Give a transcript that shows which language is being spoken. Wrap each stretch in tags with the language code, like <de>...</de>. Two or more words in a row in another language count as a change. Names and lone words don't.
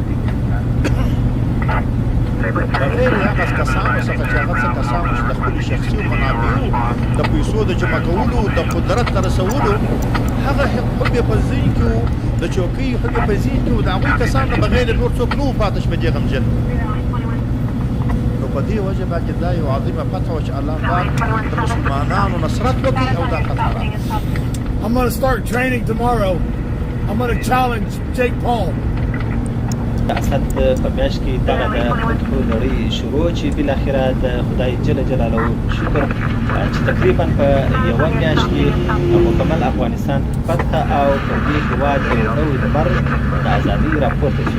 <ps>بغیر هغه کسانو څخه چې هغه څه کسانو چې د خپلو شخصي منابعو د پیسو د جمع کولو د قدرت ته رسولو هغه حب یې په ذهن کې و د چوکۍ حب یې په ذهن کې و د هغوی کسان نه بغیر نور څوک نه و پاتې په دې غمجن نو په دې وجه باندې دا یو عظیمه فتحه وه چې الله پاک د مسلمانانو نصرت وکړي او دا فتحه راغله.</ps> <en>I'm going to start training tomorrow. I'm going to challenge Jake Paul.</en> <ps>اسد په میاشت کې دغه د فتحو لړۍ شروع چې بالاخره د خدای جل جلاله شکر چې تقریبا په یوه میاشت کې مکمل افغانستان فتح او په دې هېواد یو نوی لمر د ازادۍ راپورته شو.</ps>